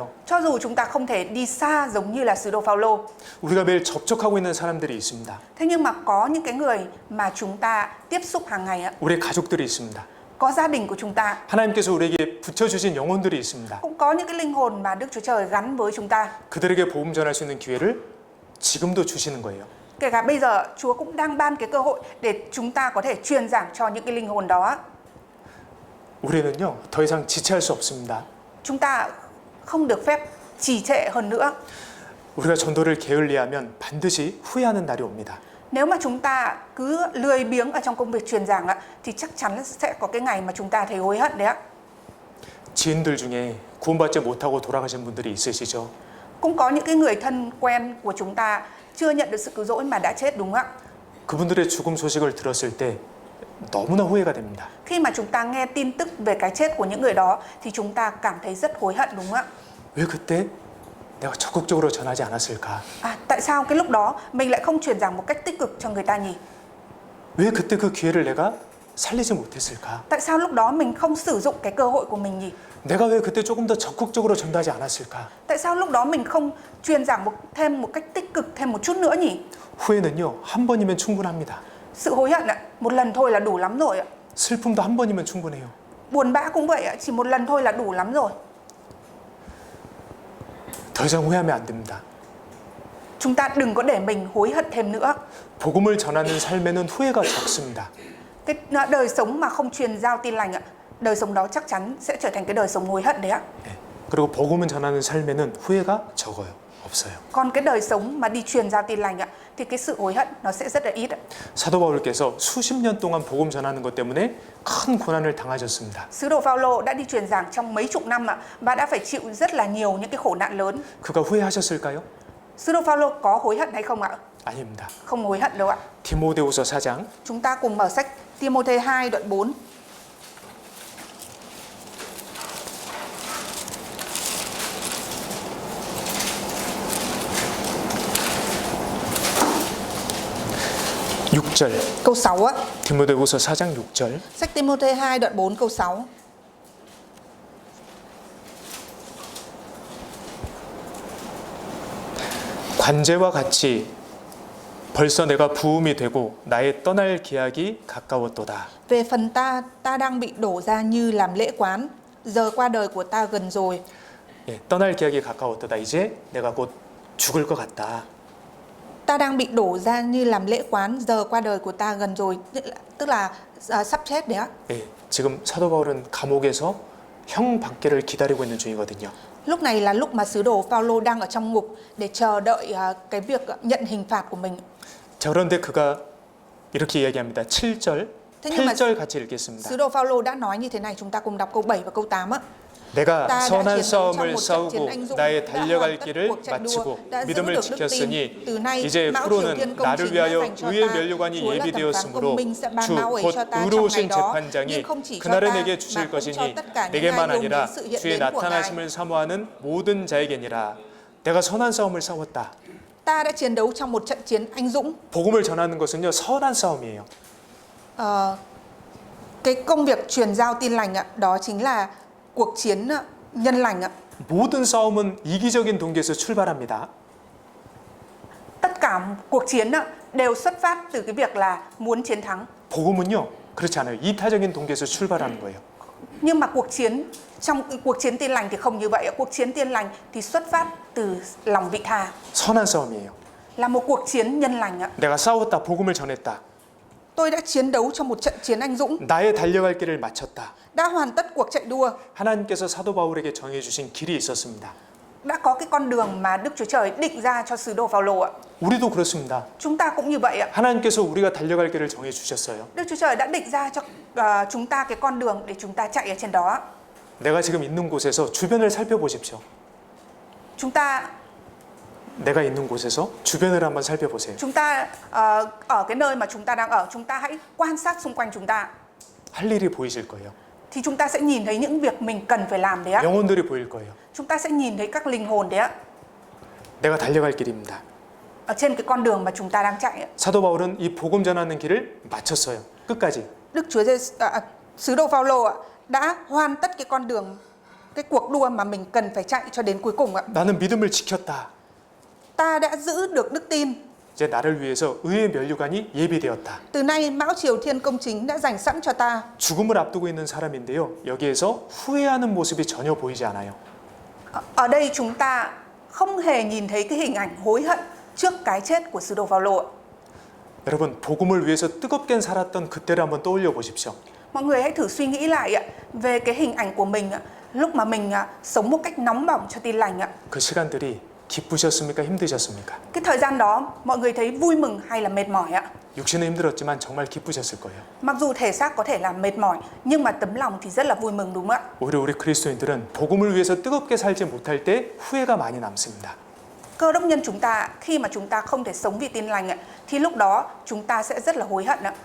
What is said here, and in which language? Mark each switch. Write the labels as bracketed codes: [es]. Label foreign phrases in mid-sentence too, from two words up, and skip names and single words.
[vi] Cho dù chúng ta không thể đi xa giống như là sứ đồ Phaolô, [ko] 우리가 매일 접촉하고 있는 사람들이 있습니다. [vi] thế nhưng mà có những cái người mà chúng ta tiếp xúc hàng ngày ạ, [ko] 우리의 가족들이 있습니다. [vi] có gia đình của chúng ta, [ko] 하나님께서 우리에게 붙여주신 영혼들이 있습니다. [vi] cũng có những cái linh hồn mà Đức Chúa Trời gắn với chúng ta. [ko] 그들에게 복음 전할 수 있는 기회를 지금도 주시는 거예요. [vi] Kể cả bây giờ Chúa cũng đang ban cái cơ hội để chúng ta có thể truyền giảng cho những cái linh hồn đó. [ko] 우리는요 더 이상 지체할 수 없습니다. [vi] Chúng ta không được phép trì trệ hơn nữa. [ko] 우리가 전도를 게을리하면 반드시 후회하는 날이 옵니다. [vi] Nếu mà chúng ta cứ lười biếng ở trong công việc truyền giảng thì chắc chắn sẽ có cái ngày mà chúng ta thấy hối hận đấy ạ. [ko] 지인들 중에 구원받지 못하고 돌아가신 분들이 있으시죠? [vi] Cũng có những cái người thân quen của chúng ta chưa nhận được sự cứu rỗi mà đã chết, đúng không ạ? [ko] 그분들의 죽음 소식을 들었을 때 너무나 후회가 됩니다. [vi] Khi mà chúng ta nghe tin tức về cái chết của những người đó thì chúng ta cảm thấy rất hối hận, đúng không ạ? [ko] 왜 그때 내가 적극적으로 전하지 않았을까? [vi] Tại sao cái lúc đó mình lại không truyền giảng một cách tích cực cho người ta nhỉ? [ko] 왜 그때 그 기회를 내가 살리지 못했을까? [vi] Tại sao lúc đó mình không sử dụng cái cơ hội của mình nhỉ? [ko] 내가 왜 그때 조금 더 적극적으로 전도하지 않았을까? [vi] Tại sao lúc đó mình không truyền giảng thêm một cách tích cực thêm một chút nữa nhỉ? [ko] 후회는요 한 번이면 충분합니다. [vi] Sự hối hận một lần thôi là đủ lắm rồi ạ. [ko] 슬픔도 한 번이면 충분해요. [vi] Buồn bã cũng vậy ạ, chỉ một lần thôi là đủ lắm rồi. [ko] 더 이상 후회하면 안 됩니다. [vi] Chúng ta đừng có để mình hối hận thêm nữa. [ko] 복음을 전하는 삶에는 후회가 적습니다. [vi] Cái đời sống mà không truyền giao tin lành ạ, đời sống đó chắc chắn sẽ trở thành cái đời sống hối hận đấy ạ. [ko] 그리고 복음을 전하는 삶에는 후회가 적어요. 없어요. [vi] Còn cái đời sống mà đi truyền giao tin lành ạ, thì cái sự hối hận nó sẽ rất là ít ạ. [ko] 사도 바울께서 수십 년 동안 복음 전하는 것 때문에 큰 고난을 당하셨습니다. [vi] Sứ đồ Phaolô đã đi truyền giảng trong mấy chục năm ạ, và đã phải chịu rất là nhiều những cái khổ nạn lớn. [ko] 그가 후회하셨을까요? [vi] Sứ đồ Phaolô có hối hận hay không ạ? [ko] 아닙니다. [vi] Không hối hận đâu ạ. [ko] 디모데후서 4장 [vi] Chúng ta cùng mở sách Timôthê 2 đoạn 4. [ko] 육 절 [vi] câu 6 á. [ko] 디모데후서 4장 6절 [vi] Sách Timôthê 2 đoạn 4 câu 6. [ko] 관제와 같이 벌써 내가 부음이 되고 나의 떠날 기약이 가까웠도다. [vi] Về phần ta, ta đang bị đổ ra như làm lễ quán, giờ qua đời của ta gần rồi. [ko] 예, 떠날 기약이 가까웠도다. 이제 내가 곧 죽을 것 같다. [vi] Ta đang bị đổ ra như làm lễ quán, giờ qua đời của ta gần rồi, tức là sắp chết đấy ạ. [ko] 예, 지금 사도 바울은 감옥에서 형 받기를 기다리고 있는 중이거든요. [vi] Lúc này là lúc mà sứ đồ Phaolô đang ở trong ngục để chờ đợi cái việc nhận hình phạt của mình. [ko] 자, 그런데 그가 이렇게 이야기합니다. 7절, [vi] thế nhưng mà [ko] 8절 같이 읽겠습니다. [vi] sứ đồ Phaolô đã nói như thế này, chúng ta cùng đọc câu 7 và câu 8 á. [ko] 내가 [vi] ta đã [ko] 선한 [vi] chiến đấu trong [ko] 싸움을 [vi] một trận chiến [ko] 싸우고 [vi] anh dũng, [ko] 나의 [vi] đã [ko] 달려갈 [vi] hoàn tất [ko] 길을 [vi] cuộc chạy đua, [ko] 마치고 [vi] đã giữ [ko] 믿음을 [vi] được đức tin. [ko] 지켰으니 [vi] Từ nay [ko] 이제 [vi] mão triều thiên [ko] 후로는 [vi] công [ko] 나를 [vi] chính đã [ko] 위하여 [vi] dành cho [ko] 의의 [vi] ta. [ko] 면류관이 [vi] Chúa là thẩm phán [ko] 예비되었으므로 [vi] công minh sẽ ban [ko] 주 [vi] mão ấy [ko] 곧 [vi] cho ta trong ngày [ko] 의로우신 [vi] đó, [ko] 재판장이 [vi] nhưng không chỉ cho [ko] 그날에 [vi] ta, [ko] 내게 [vi] mà [ko] 주실 [vi] cũng cho [ko] 것이니 [vi] tất cả những [ko] 내게만 [vi] ai dùng [ko] 아니라 [vi] đến sự hiện [ko] 주의 [vi] đến của Ngài. [ko] 나타나심을 사모하는 모든 자에게니라. 내가 선한 싸움을 싸웠다. [vi] Ta đã chiến đấu trong một trận chiến anh dũng. [ko] 복음을 전하는 것은요, 선한 싸움이에요. [vi] Cái công việc truyền giao tin lành ạ, đó chính là cuộc chiến nhân lành ạ. [ko] 모든 싸움은 이기적인 동기에서 출발합니다. [vi] Tất cả cuộc chiến ạ, đều xuất phát từ cái việc là muốn chiến thắng. [ko] 복음은요, 그렇지 않아요. 이타적인 동기에서 출발하는 거예요. [vi] Nhưng mà trong cuộc chiến tin lành thì không như vậy ạ. Cuộc chiến tin lành thì xuất phát từ lòng vị tha, [ko] 선한 싸움이에요. [vi] là một cuộc chiến nhân lành ạ. [ko] 내가 싸웠다. 복음을 전했다. [vi] Tôi đã chiến đấu trong một trận chiến anh dũng, [ko] 나의 달려갈 길을 마쳤다. [vi] đã hoàn tất cuộc chạy đua. [ko] 하나님께서 사도 바울에게 정해 주신 길이 있었습니다. [vi] Đã có cái con đường mà Đức Chúa Trời định ra cho sứ đồ Phaolô ạ. [ko] 우리도 그렇습니다. [vi] Chúng ta cũng như vậy ạ. [ko] 하나님께서 우리가 달려갈 길을 정해 주셨어요. [vi] Đức Chúa Trời đã định ra cho chúng ta cái con đường để chúng ta chạy ở trên đó. [ko] 내가 지금 있는 곳에서 주변을 살펴보십시오. [vi] Chúng ta [ko] 내가 있는 곳에서 주변을 한번 살펴보세요. [vi] ở cái nơi mà chúng ta đang ở, chúng ta hãy quan sát xung quanh chúng ta. [ko] 할 일이 보이실 거예요. [vi] Thì chúng ta sẽ nhìn thấy những việc mình cần phải làm đấy ạ. [ko] 영혼들이 보일 거예요. [vi] Chúng ta sẽ nhìn thấy các linh hồn đấy ạ. [ko] 내가 달려갈 길입니다. [vi] Ở trên cái con đường mà chúng ta đang chạy ạ. [ko] 사도 바울은 이 복음 전하는 길을 마쳤어요. 끝까지. [vi] Sứ đồ Phaolô ạ đã hoàn tất cái con đường, cái cuộc đua mà mình cần phải chạy cho đến cuối cùng ạ. [ko] 나는 믿음을 지켰다. [vi] Ta đã giữ được đức tin. [ko] 이제 나를 위해서 의의 면류관이 예비되었다. [vi] Từ nay mão triều thiên công chính đã dành sẵn cho ta. [ko] 죽음을 앞두고 있는 사람인데요. 여기에서 후회하는 모습이 전혀 보이지 않아요. [vi] Ở đây chúng ta không hề nhìn thấy cái hình ảnh hối hận trước cái chết của sứ đồ Phaolô ạ. [ko] 여러분, 복음을 위해서 뜨겁게 살았던 그때를 한번 떠올려 보십시오. [vi] Mọi người hãy thử suy nghĩ lại ạ, về cái hình ảnh của mình ạ, lúc mà mình sống một cách nóng bỏng cho tin lành ạ. [ko] 그 시간들이 기쁘셨습니까? 힘드셨습니까? [vi] Cái thời gian đó mọi người thấy vui mừng hay là mệt mỏi ạ? [ko] 육신은 힘들었지만 정말 기쁘셨을 거예요. [vi] Mặc dù thể xác có thể là mệt mỏi, nhưng mà tấm lòng thì rất là vui mừng, đúng không ạ? [ko] 오히려 우리 그리스도인들은 복음을 위해서 뜨겁게 살지 못할 때 후회가 많이 남습니다. [vi] Cơ đốc nhân chúng ta, khi mà chúng ta không thể sống vì tin lành ạ, thì lúc đó chúng ta sẽ rất là hối hận ạ.